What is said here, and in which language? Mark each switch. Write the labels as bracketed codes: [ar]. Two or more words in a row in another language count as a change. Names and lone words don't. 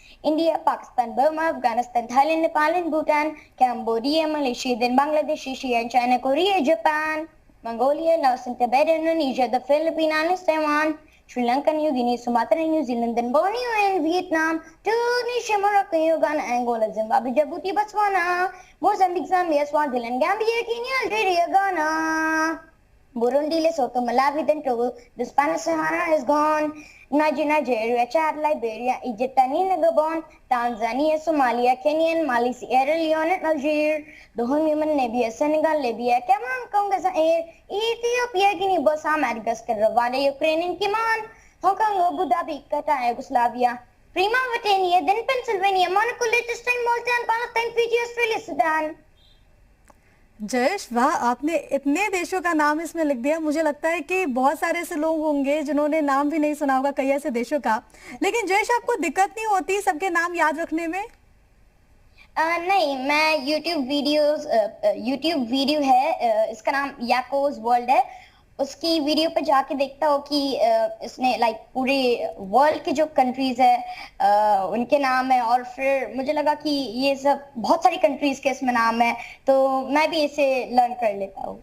[en] India, Pakistan, Burma, Afghanistan, Thailand, Nepal and Bhutan, Cambodia, Malaysia, then Bangladesh, Asia and China, Korea, Japan, Mongolia, Laos and Tibet, Indonesia, the Philippines, Taiwan, Sri Lanka, New Guinea, Sumatra, New Zealand, then Borneo and Vietnam, Tunisia, Morocco, Uganda, Angola, Zimbabwe, Djibouti, Botswana, Mozambique, Zambia, Swaziland, Gambia, Kenya, Algeria, Ghana, Burundi, Lesotho, Malawi, then Togo, the Spanish Sahara is gone, Nigeria, Chad, Liberia, Egypt, Tanzania, Gabon, Tanzania, Somalia, Kenya, Mali, Sierra Leone, and Algeria, Dohom, Yemen, Namibia, Senegal, Libya, Cameroon, Congo, Zaire, Ethiopia, Guinea, Bissau, Madagascar, Rwanda, Ukraine, Cayman, Hong Kong, Abu Dhabi, Qatar, Yugoslavia, Prima, Mauritania, then Pennsylvania, Monaco, Liechtenstein, Malta, and Palestine, Fiji, Australia, Sudan. [hi] जयेश, वाह, आपने इतने देशों का नाम इसमें लिख दिया। मुझे लगता है कि बहुत सारे ऐसे लोग होंगे जिन्होंने नाम भी नहीं सुना होगा कई ऐसे देशों का। लेकिन जयेश, आपको दिक्कत नहीं होती सबके नाम याद रखने में? नहीं, मैं यूट्यूब वीडियो है, इसका नाम याकोस वर्ल्ड है, उसकी वीडियो पे जाके देखता हूँ कि इसने लाइक पूरे वर्ल्ड के जो कंट्रीज है उनके नाम है, और फिर मुझे लगा कि ये सब बहुत सारी कंट्रीज के इसमें नाम है, तो मैं भी इसे लर्न कर लेता हूँ।